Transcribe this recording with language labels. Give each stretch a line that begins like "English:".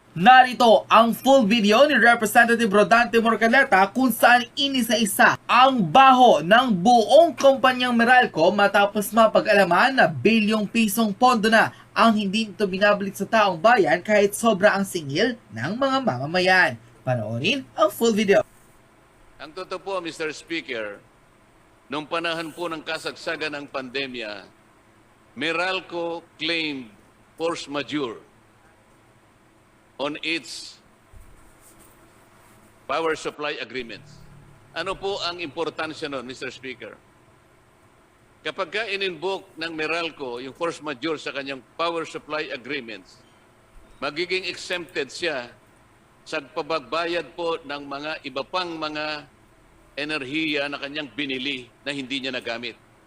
Filipino: Narito ang full video ni Representative Rep.Marcoleta kung saan inisa-isa ang baho ng buong kumpanyang Meralco matapos mapag-alaman na bilyong pisong pondo na ang hindi ito binabalik sa taong bayan kahit sobra ang singil ng mga mamamayan. Panoorin ang full video. Ang totoo po, Mr.
English: Speaker,
Filipino: noong panahon po ng kasagsagan ng pandemya,
English: Meralco claimed force majeure on its power supply agreements.
Filipino: Ano po ang importansya nun, Mr. Speaker? Kapag ka in-invoke ng Meralco yung force majeure sa kanyang power supply agreements, magiging exempted siya sa pagbabayad po ng mga iba pang mga enerhiya na kanyang binili na hindi niya nagamit.